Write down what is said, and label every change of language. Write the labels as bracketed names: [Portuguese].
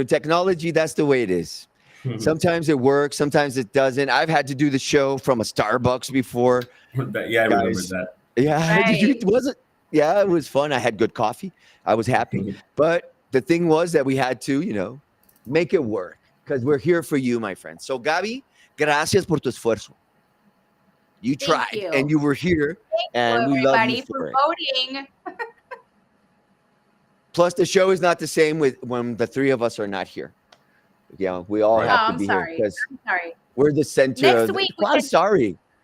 [English] Technology, that's the way it is. Sometimes it works, sometimes it doesn't. I've had to do the show from a Starbucks before. Yeah, I remember that. Yeah, right. Was it? Yeah, it was fun. I had good coffee. I was happy. But the thing was that we had to, make it work because we're here for you, my friends. [Spanish] So, Gabi, gracias por tu esfuerzo. [English] You tried and you were here, and we love you for it. voting. Plus, the show is not the same when the 3 of us are not here. Yeah, we all have to be here because we're the center. Next week, I'm sorry.